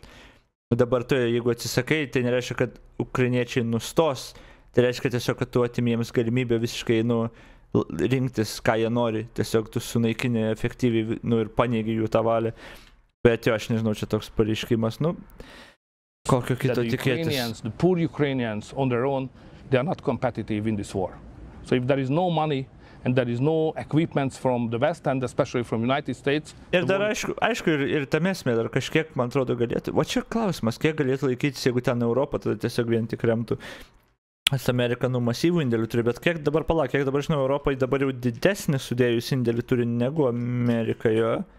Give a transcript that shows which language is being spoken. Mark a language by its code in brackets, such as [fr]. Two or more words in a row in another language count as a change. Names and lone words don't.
[lt] Dabar jeigu atsisakai, tai nereiškia, kad ukrainiečiai nustos, tai reiškia tiesiog, kad tu atimi jiems galimybę visiškai, rinktis, ką jie nori, tiesiog tu sunaikini efektyviai, ir paneigi jų tą valią. Bet aš nežinau, čia toks pareiškimas, kokio kito tikėtis. [en] The poor Ukrainians on their own, they are not competitive in this war. So if there is no money and there is no equipments from the West and especially from United States. [lt] Ir dar aišku, ir tame esmė, dar kažkiek, man atrodo, galėtų. O čia klausimas, kiek galėtų laikytis, jeigu ten Europą, tada tiesiog vien tik remtų. Amerika masyvų indėlių turi, bet kiek dabar žinau, Europai dabar jau didesnį sudėjus indėlių turi negu Amerika, jo.